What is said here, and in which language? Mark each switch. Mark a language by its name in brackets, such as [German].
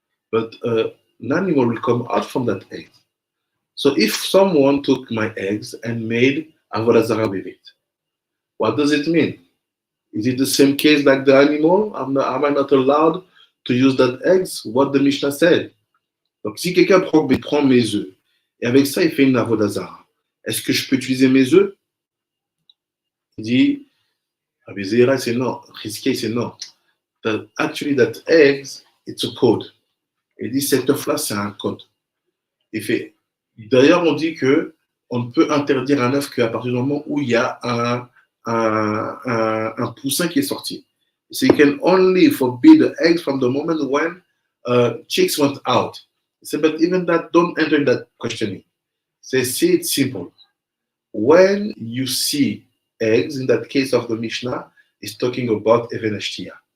[English] but an animal will come out from that egg. So if someone took my eggs and made Avodah Zarah with it, what does it mean? Is it the same case like the animal? Am I not allowed to use that eggs? What the Mishnah said. [French] Donc si quelqu'un prend mes œufs et avec ça il fait une Avodah Zarah, est-ce que je peux utiliser mes œufs? Il dit, Rabbi Zeira, c'est non. Rizkiah, c'est non. [English] Actually, that eggs, it's a code. [French] Il dit, cet œuf-là, c'est un code. Il fait, d'ailleurs, on dit que on ne peut interdire un œuf qu'à partir du moment où il y a un poussin qui est sorti. [English] So you can only forbid the eggs from the moment when chicks went out. He said, but even that, don't enter in that questioning. Say, see it simple. When you see eggs, in that case of the Mishnah, is talking about Even Ashtia.